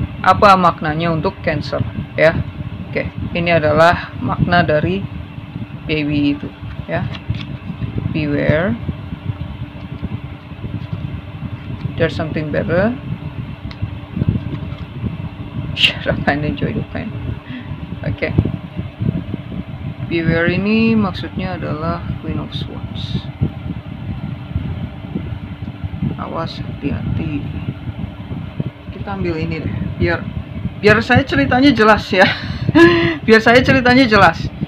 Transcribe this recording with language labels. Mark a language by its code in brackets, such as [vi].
[id] Apa maknanya untuk Cancer ya? Oke, ini adalah makna dari baby itu ya. [en] Beware, there's something better. Shut up and enjoy the pain. [id] Oke. Beware ini maksudnya adalah Queen of Swords. Awas, hati-hati. Kita ambil ini deh, biar saya ceritanya jelas ya. Biar saya ceritanya jelas.